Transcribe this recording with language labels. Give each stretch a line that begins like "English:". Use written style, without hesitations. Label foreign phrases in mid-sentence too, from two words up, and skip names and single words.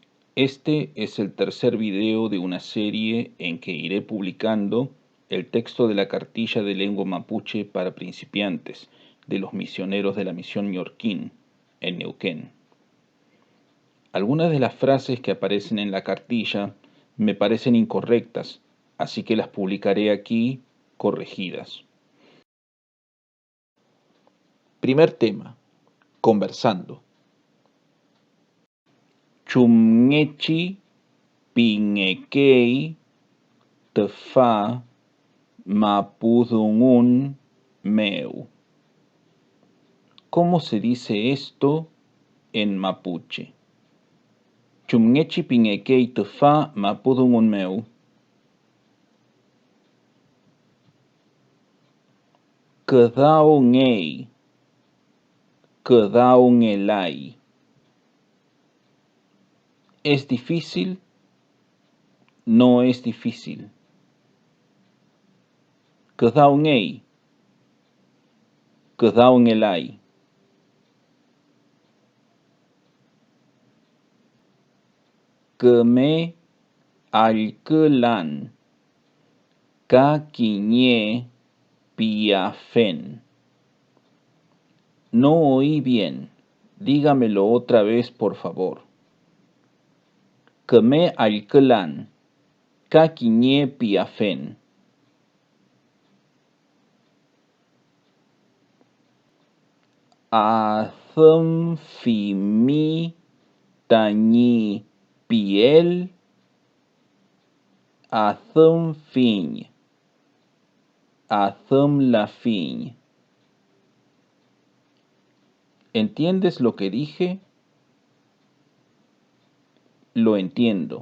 Spanish: Este es el tercer video de una serie en que iré publicando el texto de la cartilla de lengua mapuche para principiantes de los misioneros de la misión Ñorquín, en Neuquén. Algunas de las frases que aparecen en la cartilla me parecen incorrectas, así que las publicaré aquí corregidas. Primer tema: conversando.
Mapuche: Chumngechi pinguekei tefa mapudungun meu.
Spanish: ¿Cómo se dice esto en mapuche?
Mapuche: Chumngechi pinguekei tefa mapudungun meu. Quedao ngei, quedao ngelai.
Spanish: ¿Es difícil? No es difícil.
Mapuche: Quedao ngei, quedao ngelai. Keme alkelan, kakiñe piafen.
Spanish: No oí bien. Dígamelo otra vez, por favor.
Mapuche: Keme alkelan, kakiñe piafen. Athem fimi tañi piel. Athem fin. Athem la fin.
Spanish: ¿Entiendes lo que dije? Lo entiendo.